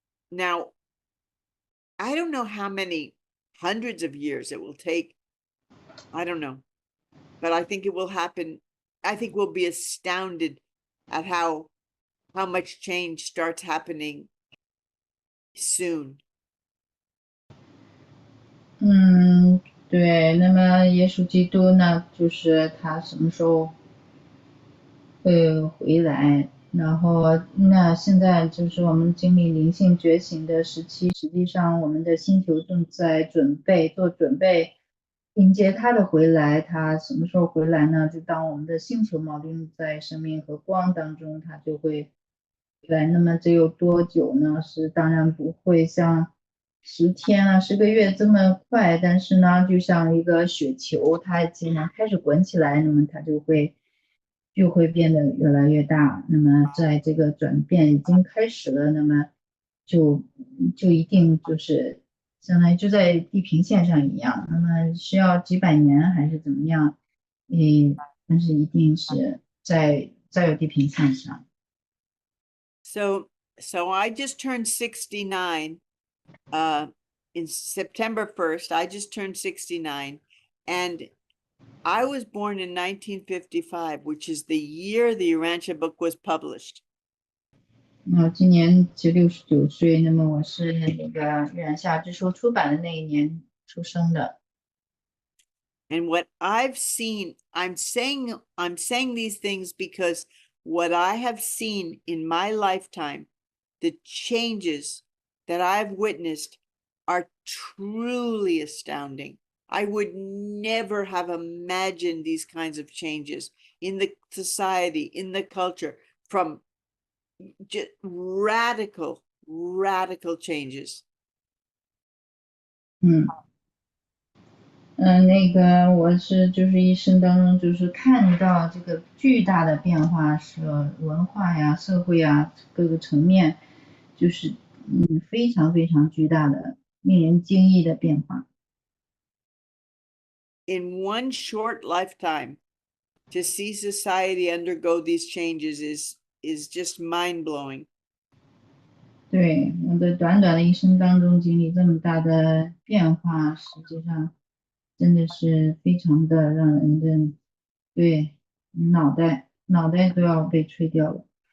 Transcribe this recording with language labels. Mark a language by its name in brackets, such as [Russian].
[English] Now, I don't know how many hundreds of years it will take. I don't know, but I think it will happen. I think we'll be astounded at how much change starts happening soon. [Chinese] 对，那么耶稣基督呢，就是他什么时候会回来？然后那现在就是我们经历灵性觉醒的时期，实际上我们的星球正在做准备，迎接他的回来。他什么时候回来呢？就当我们的星球锚定在生命和光当中，他就会回来。那么这有多久呢？是当然不会像10天啊、10个月这么快，但是呢，就像一个雪球，它既然开始滚起来，那么它就会变得越来越大。那么在这个转变已经开始了，那么就一定就是相当于就在地平线上一样。那么需要几百年还是怎么样？但是一定是在有地平线上。 [English] So I just turned 69 in September 1st. I just turned 69, and I was born in 1955, which is the year the Urantia book was published. [Chinese] 今年就69岁，那么我是那个《玉兰夏之书》出版的那一年出生的。 [English] And what I've seen, I'm saying these things because what I have seen in my lifetime, the changes that I've witnessed are truly astounding. I would never have imagined these kinds of changes in the society, in the culture, from just radical changes. [Chinese] 那个我是就是一生当中就是看到这个巨大的变化，是文化呀、社会呀各个层面，就是非常非常巨大的、令人惊异的变化。 [English] In one short lifetime, to see society undergo these changes is just mind-blowing. [Chinese] 对，我的短短的一生当中经历这么大的变化，实际上真的是非常的让人的，对，脑袋都要被吹掉了。